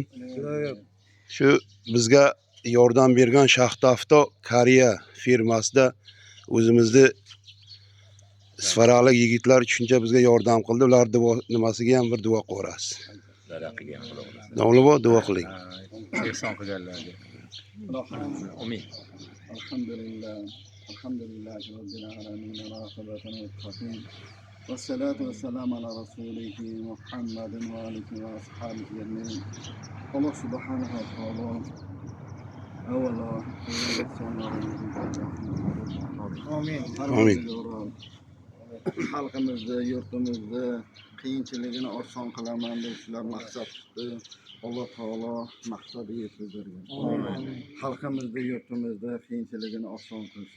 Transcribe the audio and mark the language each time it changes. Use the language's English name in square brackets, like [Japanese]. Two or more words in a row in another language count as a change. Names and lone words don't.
[Uzbek] Shu bizga yordam bergan Shaxtafto Koreya firmasida o'zimizni Sfaralik yigitlar shuncha bizga yordam qildi. Ular nimasiga ham bir duo qilib yuborasiz. Domla bobo duo qiling. Ehson qilganlarga. Amin. Alhamdulillah. [Arabic] الحمد لله رب العالمين. Raqabatana muttaqin. والصلاة والسلام على رسوله محمد وآله وأصحابه أجمعين. الله سبحانه وتعالى أولا [Uzbek] Amin. Xalqimizni, yurtimizni qiyinchiligini oson qilaman deb shular maqsad tutdi. Alloh taolo maqsadiga yetkazdirgan. Xalqimizni, yurtimizni qiyinchiligini oson qilsin.